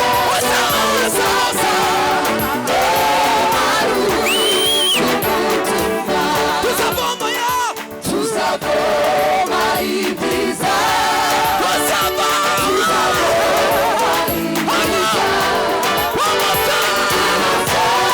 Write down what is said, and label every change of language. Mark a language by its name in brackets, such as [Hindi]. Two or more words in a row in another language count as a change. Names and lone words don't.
[Kinyarwanda] Osa, osa, osa. Tuzavoma ya. Tuzavoma ibyiza. Tuzavoma. Tuzavoma ibyiza. [English] One more time.